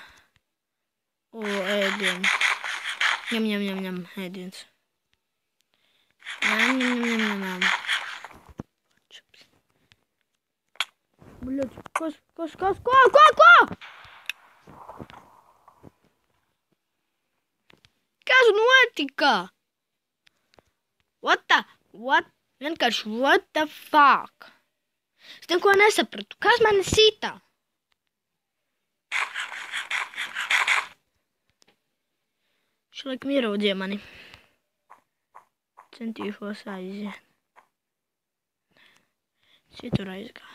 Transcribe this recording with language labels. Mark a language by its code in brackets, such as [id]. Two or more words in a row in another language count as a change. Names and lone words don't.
[lv] Ēdiens. Ņem, ēdiens. Ņem. Bļaļ, kas? Ko? Kas notika? [en] What? Vienkārši what the fuck? [lv] Es neko nesapratu. Kas mani sita? Viņš laikam ieraudzīja mani. Centīšos aiziet. Citur aizgāju.